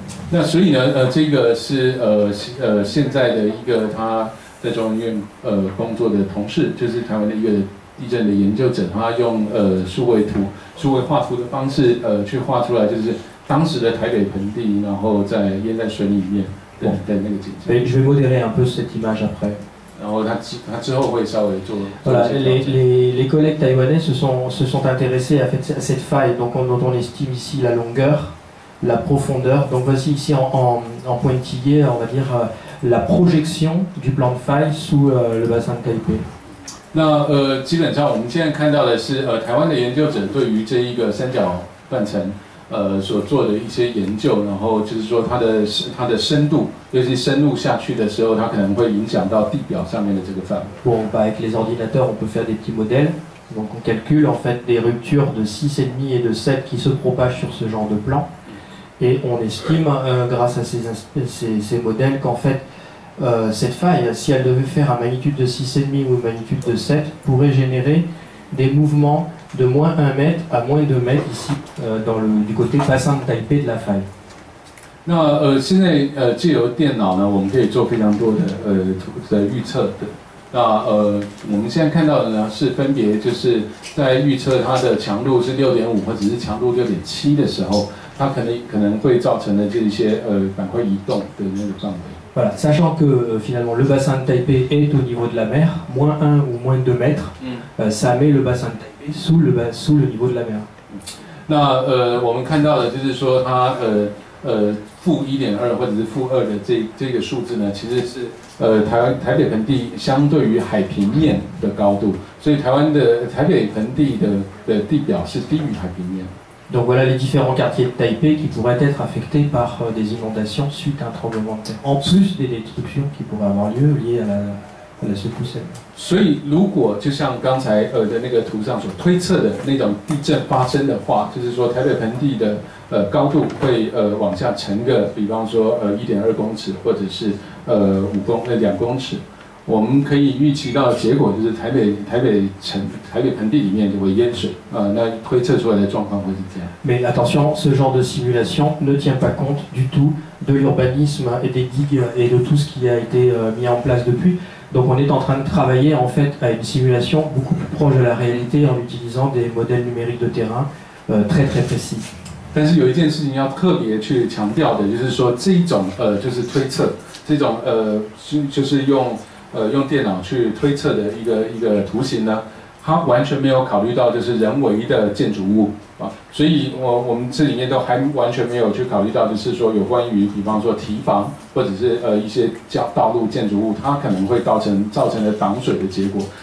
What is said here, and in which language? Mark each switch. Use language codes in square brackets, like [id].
[zh] 那所以呢，这个是现在的一个他在中研院工作的同事，就是台湾的一个地震的研究者，他用数位画图的方式去画出来，就是当时的台北盆地，然后在淹在水里面的那个景象。 [fr] Je vais modérer un peu cette image après. [zh] 然后他之后会稍微做。 [fr] Voilà, les collègues taïwanais se sont intéressés à cette faille, donc dont on estime ici la longueur, la profondeur. Donc voici ici en pointillé, on va dire la projection du plan de faille sous le bassin de Taipei. [zh] 那基本上我们现在看到的是台湾的研究者对于这一个三角断层所做的一些研究，然后就是说它的深度，尤其深入下去的时候，它可能会影响到地表上面的这个范围。 [fr] Bon, bah avec les ordinateurs, on peut faire des petits modèles. Donc on calcule en fait des ruptures de 6,5 et de 7 qui se propagent sur ce genre de plan. Et on estime, grâce à ces modèles, qu'en fait, cette faille, si elle devait faire à magnitude de 6,5 ou une magnitude de 7, pourrait générer des mouvements de moins 1 mètre à moins 2 mètres ici, du côté bassin de Taipei de la faille. [zh] 那现在借由电脑呢，我们可以做非常多的预测的。那我们现在看到的呢，是分别就是在预测它的强度是6.5或者是强度6.7的时候，它可能会造成的这些板块移动的那个范围。 [fr] Voilà, sachant que finalement le bassin de Taipei est au niveau de la mer, moins 1 ou moins 2 mètres, ça met le bassin de Taipei sous le niveau de la mer. [zh] 那我们看到的就是说它负1.2或者是负2的这个数字呢，其实是台北盆地相对于海平面的高度，所以台北盆地的地表是低于海平面。 [fr] Donc voilà les différents quartiers de Taipei qui pourraient être affectés par des inondations suite à un tremblement de terre, en plus des destructions qui pourraient avoir lieu liées à la secousse. [zh] 所以如果就像刚才的那个图上所推测的那种地震发生的话，就是说台北盆地的高度会往下沉个，比方说1.2公尺或者是2公尺。我们可以预期到的结果就是台北盆地里面就会淹水那推测出来的状况会是这样。 [fr] Mais attention, ce genre de simulation ne tient pas compte du tout de l'urbanisme et des digues et de tout ce qui a été mis en place depuis. Donc on est en train de travailler en fait à une simulation beaucoup plus proche de la réalité en utilisant des modèles numériques de terrain très très précis. [zh] 但是有一件事情要特别去强调的，就是说这一种就是推测，这种就是用电脑去推测的一个图形呢，它完全没有考虑到就是人为的建筑物所以我们这里面都还完全没有去考虑到，就是说有关于比方说堤防或者是一些道路建筑物，它可能会造成的挡水的结果。